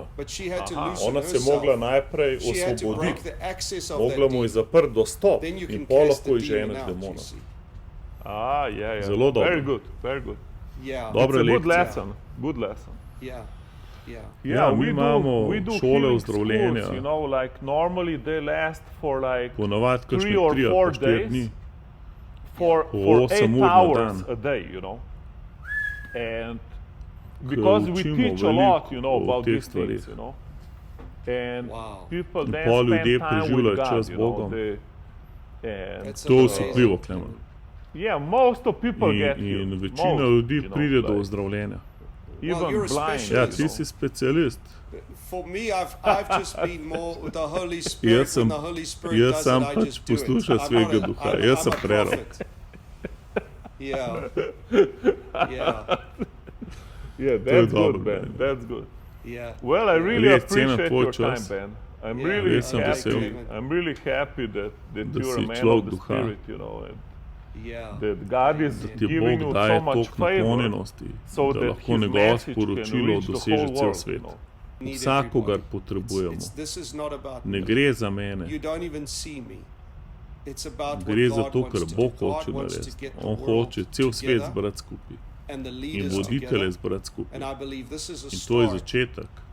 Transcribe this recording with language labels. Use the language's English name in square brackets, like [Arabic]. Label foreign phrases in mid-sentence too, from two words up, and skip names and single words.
[Slovenian] Ona se je mogla najprej osvoboditi, mogla mu je zaprti dostop in pol lahko izženeš demona. Zelo dobro. Dobra lekcija. Ja, mi imamo šole ozdravljenja, ponavadi kakšne 3 ali 4 dni. [English] For 8 hours a day, you know, and because we teach a lot, you know, about these things, you know, and people then spend time with God, you know, and [Slovenian] to si vplivo, Klemen. [English] Yeah, most of people get healed. [Slovenian] In večina ljudi pride do ozdravljenja. [English] Even blind. [Slovenian] Ja, ti si specialist. [English] For me, I've just been more with the Holy Spirit. When the Holy Spirit does it, I just do it. [Slovenian] Poslušam svega duha, jaz sem prerok. [English] Yeah, that's good, Ben. That's good. Yeah. Well, I really appreciate your time, Ben. I'm really happy that you're a man of the Spirit, you know, and that God is giving you so much favor, so that His message can reach the whole world, you know. [Slovenian] Vsakogar potrebujemo. Ne gre za mene. Gre za to, kar Bog hoče narediti. On hoče cel svet zbrati skupaj in voditelje zbrati skupaj. In to je začetek.